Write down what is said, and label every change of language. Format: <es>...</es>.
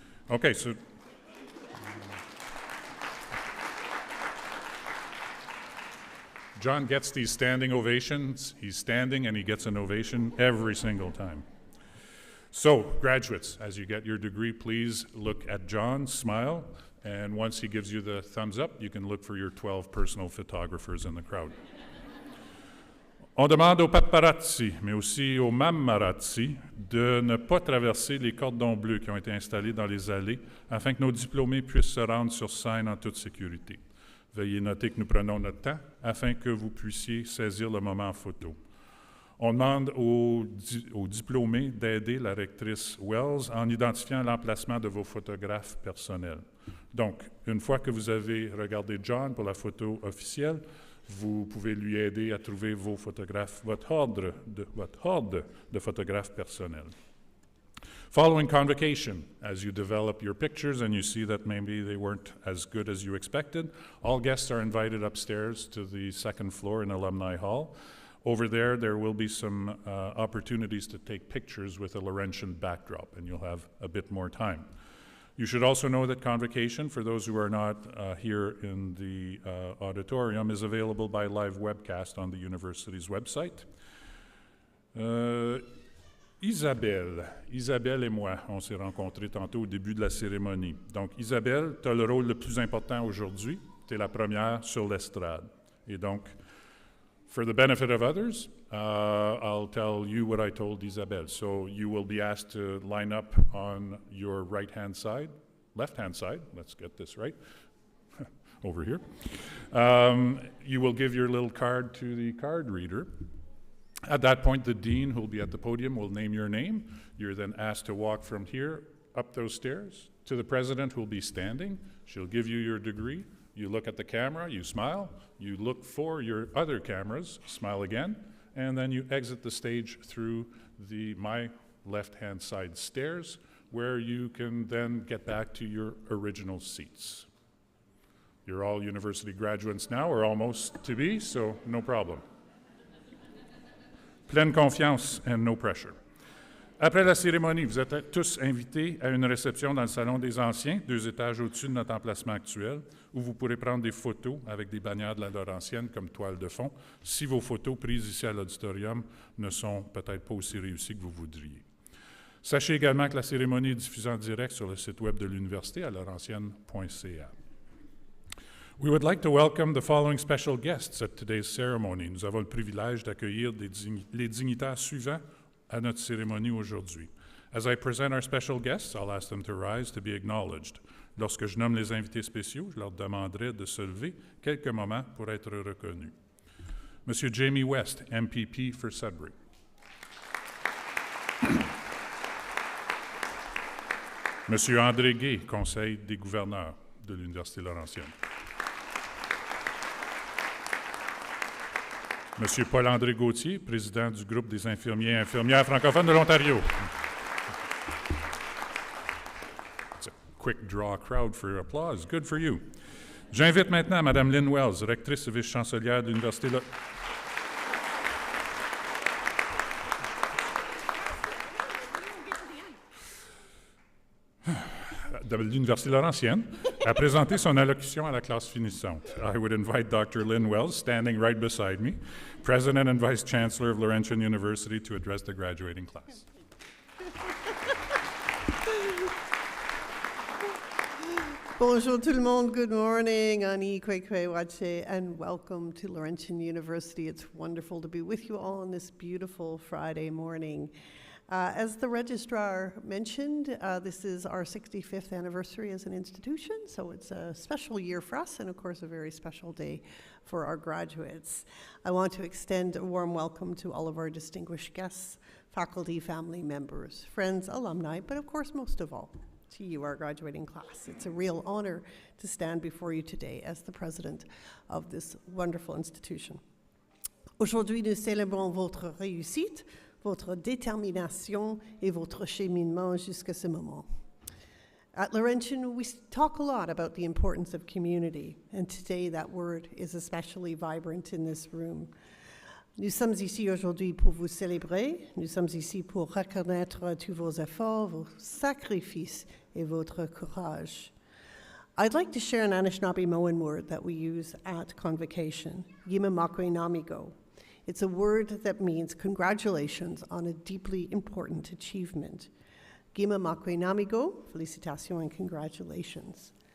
<en>Okay, so John gets these standing ovations. He's standing and he gets an ovation every single time. So, graduates, as you get your degree, please look at John, smile, and once he gives you the thumbs up, you can look for your 12 personal photographers in the crowd.</en> <fr>On demande aux paparazzi, mais aussi aux mamarazzi, de ne pas traverser les cordons bleus qui ont été installés dans les allées afin que nos diplômés puissent se rendre sur scène en toute sécurité. Veuillez noter que nous prenons notre temps afin que vous puissiez saisir le moment en photo. On demande aux diplômés d'aider la rectrice Wells en identifiant l'emplacement de vos photographes personnels. Donc, une fois que vous avez regardé John pour la photo officielle, vous pouvez lui aider à trouver vos photographes, votre horde de photographes personnels.</fr> <en>Following convocation, as you develop your pictures and you see that maybe they weren't as good as you expected, all guests are invited upstairs to the second floor in Alumni Hall. Over there will be some opportunities to take pictures with a Laurentian backdrop, and you'll have a bit more time. You should also know that convocation, for those who are not here in the auditorium, is available by live webcast on the university's website.</en> <fr>Isabelle et moi, on s'est rencontrés tantôt au début de la cérémonie. Donc, Isabelle, tu as le rôle le plus important aujourd'hui. Tu es la première sur l'estrade. Et donc,</fr> <en>for the benefit of others, I'll tell you what I told Isabelle. So you will be asked to line up on your right-hand side, left-hand side, let's get this right, over here. You will give your little card to the card reader. At that point, the dean who will be at the podium will name your name. You're then asked to walk from here up those stairs to the president who will be standing. She'll give you your degree. You look at the camera, you smile, you look for your other cameras, smile again, and then you exit the stage through my left-hand side stairs, where you can then get back to your original seats. You're all university graduates now, or almost to be, so no problem.</en> <fr>Pleine confiance</fr> <en>and no pressure.</en> <fr>Après la cérémonie, vous êtes tous invités à une réception dans le Salon des Anciens, 2 étages au-dessus de notre emplacement actuel, où vous pourrez prendre des photos avec des bannières de la Laurentienne comme toile de fond, si vos photos prises ici à l'auditorium ne sont peut-être pas aussi réussies que vous voudriez. Sachez également que la cérémonie est diffusée en direct sur le site web de l'Université à laurentienne.ca.</fr> <en>We would like to welcome the following special guests at today's ceremony.</en> <fr>Nous avons le privilège d'accueillir les dignitaires suivants à notre cérémonie aujourd'hui.</fr> <en>As I present our special guests, I'll ask them to rise to be acknowledged.</en> <fr>Lorsque je nomme les invités spéciaux, je leur demanderai de se lever quelques moments pour être reconnus.</fr> <en>Monsieur Jamie West, MPP for Sudbury.</en> <fr>Monsieur André Gay, Conseil des gouverneurs de l'Université Laurentienne. Monsieur Paul-André Gauthier, président du groupe des infirmiers et infirmières francophones de l'Ontario.</fr> <en>It's a quick draw crowd for applause. Good for you.</en> <fr>J'invite maintenant Mme Lynn Wells, rectrice et vice-chancelière de l'Université de l'Université Laurentienne, à présenter son allocution à la classe finissante.</fr> <en>I would invite Dr. Lynn Wells, standing right beside me, President and Vice Chancellor of Laurentian University, to address the graduating class.</en> <fr>Bonjour tout le monde,</fr> <en>good morning,</en> <oj>Ani Kwekwe Wache,</oj> <en>and welcome to Laurentian University. It's wonderful to be with you all on this beautiful Friday morning. As the registrar mentioned, this is our 65th anniversary as an institution, so it's a special year for us and, of course, a very special day for our graduates. I want to extend a warm welcome to all of our distinguished guests, faculty, family members, friends, alumni, but, of course, most of all, to you, our graduating class. It's a real honor to stand before you today as the president of this wonderful institution.</en> <fr>Aujourd'hui, nous célébrons votre réussite, votre détermination et votre cheminement jusqu'à ce moment.</fr> <en>At Laurentian, we talk a lot about the importance of community, and today that word is especially vibrant in this room.</en> <fr>Nous sommes ici aujourd'hui pour vous célébrer, nous sommes ici pour reconnaître tous vos efforts, vos sacrifices et votre courage.</fr> <en>I'd like to share an Anishinaabe word that we use at Convocation, Yima Makwe Namigo. It's a word that means congratulations on a deeply important achievement. Gima Makwe Namigo, félicitations and congratulations.</en>